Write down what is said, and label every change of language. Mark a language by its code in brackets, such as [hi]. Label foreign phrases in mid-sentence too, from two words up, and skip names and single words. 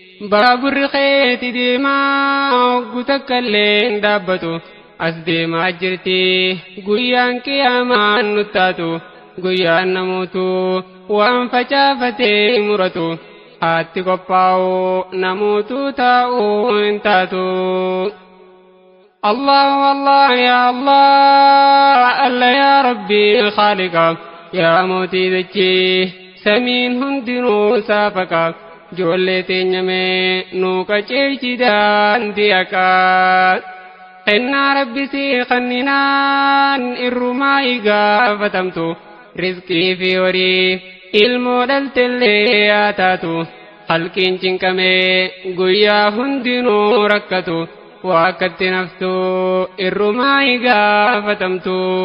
[om] Baaburri keeti deemaa, oggu takka illee hin dhaabbatu, as deemaa jirti, guyyaan qiyaamaan nuttaatu, guyyaan namootu waan facaafatee muratu, haatti qophaa'u namootu taa'u hin taatu. [ar] الله الله يا الله الله يا رب خالق, [om] ya Mootii dachii, samiin hundinuu saafaqa, ijoollee teenya mee nuu qajeelchi daandii haqaa. Kennaa Rabbi si kanninaan irrumaa igaafatamtu, rizqii fi horii ilmoo dhaltellee yaa taatu, halkiin cinqamee guyyaa hundinuu rakkatu, waa akkatti naftu irrumaa igaafatamtu.